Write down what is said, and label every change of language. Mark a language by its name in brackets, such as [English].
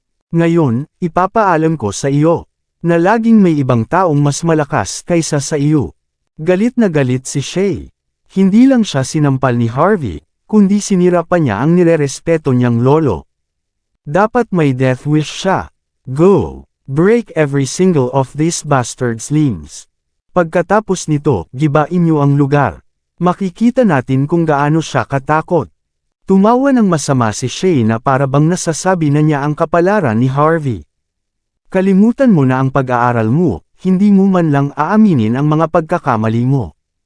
[Filipino] Ngayon, ipapaalam ko sa iyo, na laging may ibang taong mas malakas kaysa sa iyo. Galit na galit si Shay. Hindi lang siya sinampal ni Harvey, kundi sinira pa niya ang nirerespeto niyang lolo. Dapat may death wish siya. [English] Go! Break every single of these bastards' limbs. [Filipino] Pagkatapos nito, gibain niyo ang lugar. Makikita natin kung gaano siya katakot. Tumawa ng masama si Shay na para bang nasasabi na niya ang kapalaran ni Harvey. Kalimutan mo na ang pag-aaral mo, hindi mo man lang aaminin ang mga pagkakamali mo.